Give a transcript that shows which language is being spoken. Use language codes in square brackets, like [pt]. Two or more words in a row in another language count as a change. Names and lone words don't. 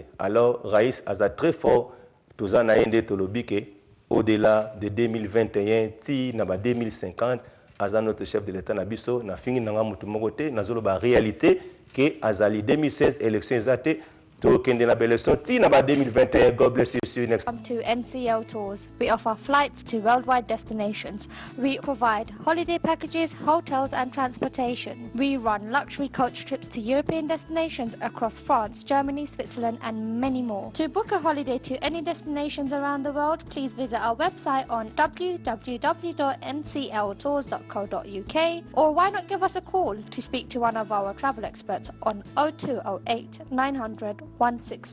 [ln] Alors Raïs aza très fort toza na ye nde tolobi ke [fr] au-delà de [ln] 2021 ti na ba 2050 aza [fr] notre chef de l'État [ln] na biso na fingi nanga mutu moko te nazoloba [fr] réalité que [ln] azali 2016 élection ezate to kende na élection ti na ba 2021. [en] God bless you. See you next time. To NCL Tours, we offer flights to worldwide destinations. We provide holiday packages, hotels and transportation. We run luxury coach trips to European destinations across France, Germany, Switzerland and many more. To book a holiday to any destinations around the world, please visit our website on www.ncltours.co.uk, or why not give us a call to speak to one of our travel experts on 0208 900 1624.